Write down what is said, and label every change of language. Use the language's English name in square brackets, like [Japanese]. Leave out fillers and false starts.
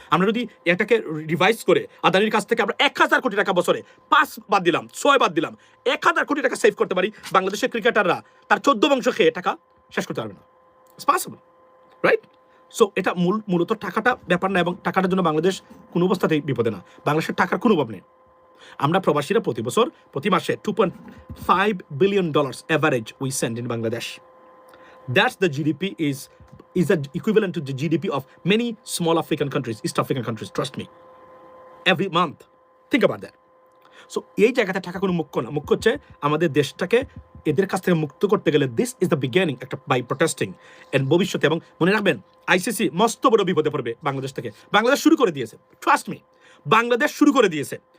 [Bangla] আমরা যদি এটাকে রিভাইজ করে আদানির কাছ থেকে আমরা 1000 কোটি টাকা বছরে 5 বাদ দিলাম 6 বাদ দিলাম 1000 কোটি টাকা সেভ করতে পারি, বাংলাদেশের ক্রিকেটাররা তার 14 বংশ খেয়ে টাকা শেষ করতে পারবে না। [English] It's possible, right? [Bangla] সো এটা মূলত টাকাটা ব্যাপার না, এবং টাকাটার জন্য বাংলাদেশ কোনো অবস্থাতেই বিপদে না। বাংলাদেশের টাকার কোনো অভাব নেই। আমরা প্রবাসীরা প্রতি মাসে [English] $2.5 billion average we send in Bangladesh. That's the GDP is the equivalent to the GDP of many small African countries, East African countries, trust me. Every month. Think about that. [Bangla] So এই জায়গাটা টাকা কোনো মুখ্য না, মুখ্য হচ্ছে আমাদের দেশটাকে এদের কাছ থেকে মুক্ত করতে গেলে [English] this is the beginning, [Bangla] একটা [English] by protesting and [Bangla] ভবিষ্যতে। এবং মনে রাখবেন আইসিসি মস্ত বড় বিপদে পড়বে বাংলাদেশ থেকে। বাংলাদেশ শুরু করে দিয়েছে, [English] trust me, [Bangla] বাংলাদেশ শুরু করে দিয়েছে।